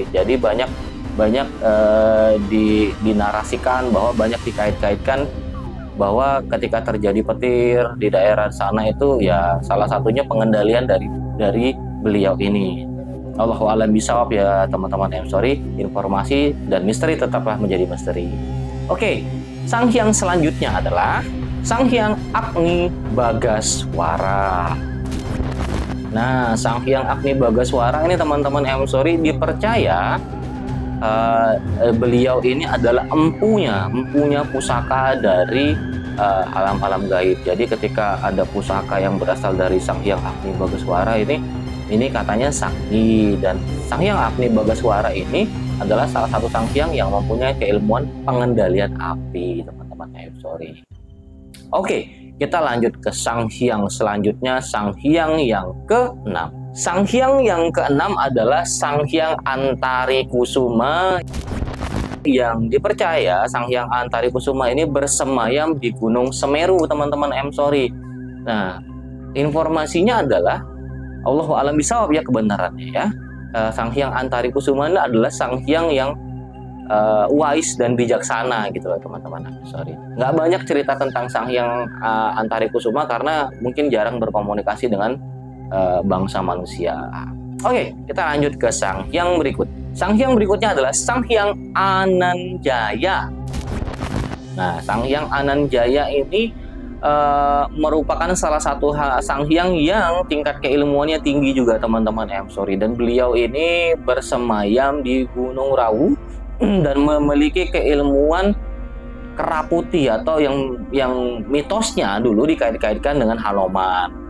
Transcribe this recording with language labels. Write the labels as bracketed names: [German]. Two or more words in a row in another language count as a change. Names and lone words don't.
[Indonesian] Jadi banyak dinarasikan bahwa banyak dikait-kaitkan bahwa ketika terjadi petir di daerah sana itu ya salah satunya pengendalian dari beliau ini. [Arabic] الله أعلم بالصواب [Indonesian] ya teman-teman. Sorry, informasi dan misteri tetaplah menjadi misteri. Oke, sang hyang selanjutnya adalah Sang Hyang Agni Bagaswara. Nah, Sang Hyang Agni Bagaswara ini teman-teman sorry dipercaya beliau ini adalah empunya pusaka dari alam-alam gaib. Jadi ketika ada pusaka yang berasal dari Sang Hyang Agni Bagaswara ini katanya sakti, dan Sang Hyang Agni Bagaswara ini adalah salah satu sang hyang yang mempunyai keilmuan pengendalian api, teman-teman. Sorry. Oke, kita lanjut ke sang hyang selanjutnya, sang hyang yang ke-6. Sang hyang yang ke-6 adalah Sang Hyang Antari Kusuma, yang dipercaya Sang Hyang Antari Kusuma ini bersemayam di Gunung Semeru, teman-teman. Sorry. Nah, informasinya adalah [Arabic] الله أعلم بالصواب [Indonesian] ya kebenarannya ya. Sang Hyang Antari Kusuma ini adalah sang hyang yang wise dan bijaksana gitu loh, teman-teman. Sorry. Nggak banyak cerita tentang Sang Hyang Antari Kusuma karena mungkin jarang berkomunikasi dengan bangsa manusia. Oke, kita lanjut ke sang hyang berikut. Sang hyang berikutnya adalah Sang Hyang Ananjaya. Nah, Sang Hyang Ananjaya ini merupakan salah satu sang hyang yang tingkat keilmuannya tinggi juga, teman-teman. Sorry. Dan beliau ini bersemayam di Gunung Rawu dan memiliki keilmuan keraputi atau yang mitosnya dulu dikait-kaitkan dengan Hanoman.